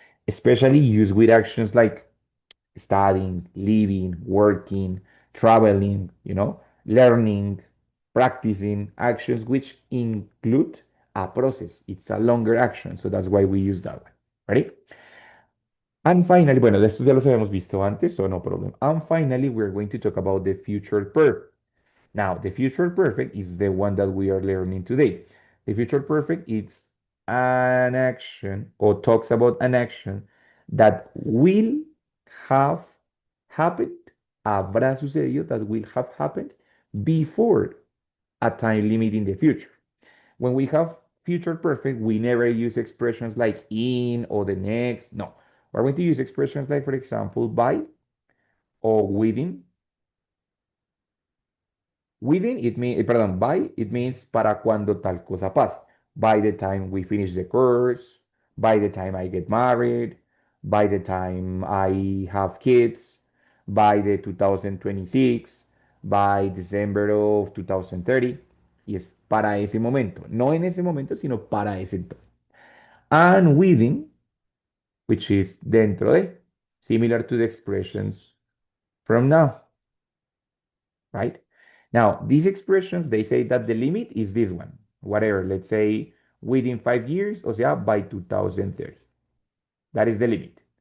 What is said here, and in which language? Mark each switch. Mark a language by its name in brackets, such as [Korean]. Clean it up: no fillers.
[English] Especially used with actions like studying, living, working, traveling, learning, practicing actions which include a process. It's a longer action, so that's why we use that one. Ready? And finally, [Spanish] bueno, de estos ya los habíamos visto antes, [English] so no problem. And finally, we're going to talk about the future perfect. Now, the future perfect is the one that we are learning today. The future perfect is an action or talks about an action that will have happened, [Spanish] habrá sucedido, [English] that will have happened before a time limit in the future. When we have future perfect, we never use expressions like in or the next. No, we're going to use expressions like, for example, by or within. Within, it means, pardon, by, it means [Spanish] para cuando tal cosa pase. [English] By the time we finish the course, by the time I get married, by the time I have kids, by the 2026, by December of 2030. [Spanish] Y es para ese momento. No en ese momento, sino para ese entonces. [English] And within, which is [Spanish] dentro de, [English] similar to the expressions from now, right? Now, these expressions, they say that the limit is this one, whatever, let's say within 5 years, [Spanish] o sea, [English] by 2030. That is the limit.